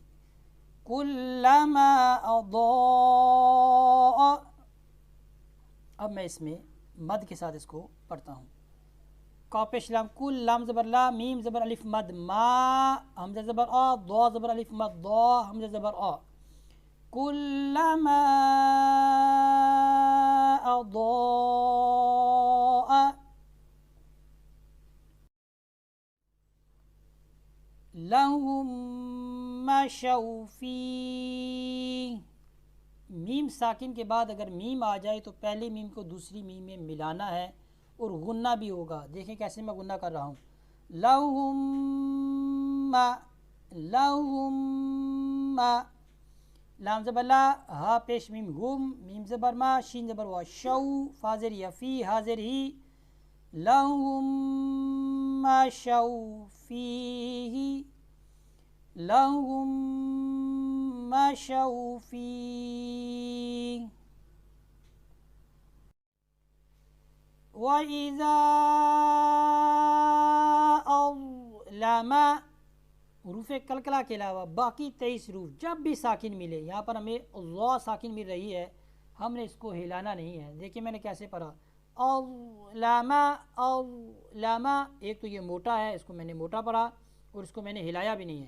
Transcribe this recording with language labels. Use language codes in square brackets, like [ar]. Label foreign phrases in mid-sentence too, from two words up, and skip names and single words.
[ar] كلما أضاء, [hi] अब मैं इसमें मद के साथ इसको पढ़ता हूँ। कापेश लाम, कुल लाम ज़बर ला, मीम ज़बर अलिफ मद मा, हमज़ा ज़बर आ, दो ज़बर अलिफ मद दो, हमज़ा ज़बर आ। [ar] كلما أضاء لهم مشوا فيه. [hi] मीम साकिन के बाद अगर मीम आ जाए तो पहली मीम को दूसरी मीम में मिलाना है और गुन्ना भी होगा। देखें कैसे मैं गुन्ना कर रहा हूँ। [ar] لهم، لهم, [hi] लाम ज़बर ला, हा पेश मीम हुम, मीम ज़बर मा, शीन ज़बर वा, शौ, फाज़िर या फ़ी, हाज़िर ही। [ar] لهم مشوا فيه، لهم مشوا فيه. وإذا أظلم, [hi] हुरूफ़ कलकला के अलावा बाकी 23 हरूफ जब भी साकिन मिले, यहाँ पर हमें ज़ा साकिन मिल रही है, हमने इसको हिलाना नहीं है। देखिए मैंने कैसे पढ़ा। [ar] أظلم، أظلم, [hi] एक तो ये मोटा है, इसको मैंने मोटा पढ़ा और इसको मैंने हिलाया भी नहीं है।